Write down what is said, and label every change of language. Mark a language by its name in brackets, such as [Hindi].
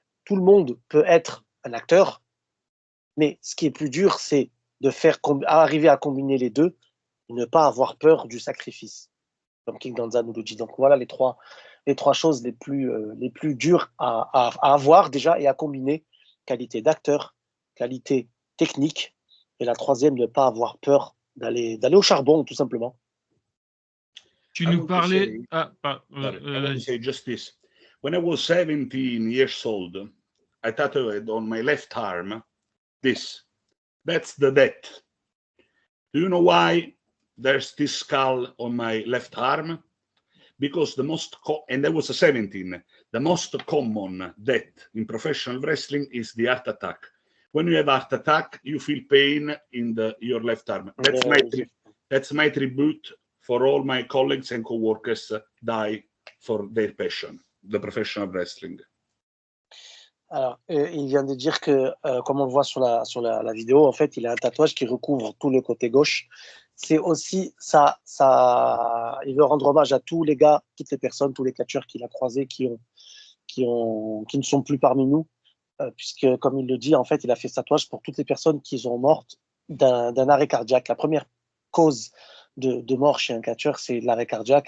[French] Tout le monde peut être un acteur, mais ce qui est plus dur, c'est de arriver à combiner les deux et ne pas avoir peur du sacrifice, comme King Danza nous le dit. Donc voilà les trois choses les plus dures à avoir déjà et à combiner: qualité d'acteur, qualité technique, et la troisième, ne pas avoir peur d'aller au charbon, tout simplement. Tu nous parlais. [English] I want to say just this. When I was 17 years old, I tattooed on my left arm this. That's the death. Do you know why there's this skull on my left arm? Because and I was 17, the most common death in professional wrestling is the heart attack. When you have heart attack, you feel pain in your left arm. That's my tribute for all my colleagues and co-workers die for their passion, the professional wrestling. [French] Alors, il vient de dire que, comme on le voit sur la vidéo, en fait, il a un tatouage qui recouvre tout le côté gauche. C'est aussi ça. Il veut rendre hommage à tous les gars, toutes les personnes, tous les catcheurs qu'il a croisés, qui ne sont plus parmi nous, puisque, comme il le dit, en fait, il a fait ce tatouage pour toutes les personnes qui sont mortes d'un arrêt cardiaque. La première cause de mort chez un catcheur, c'est l'arrêt cardiaque.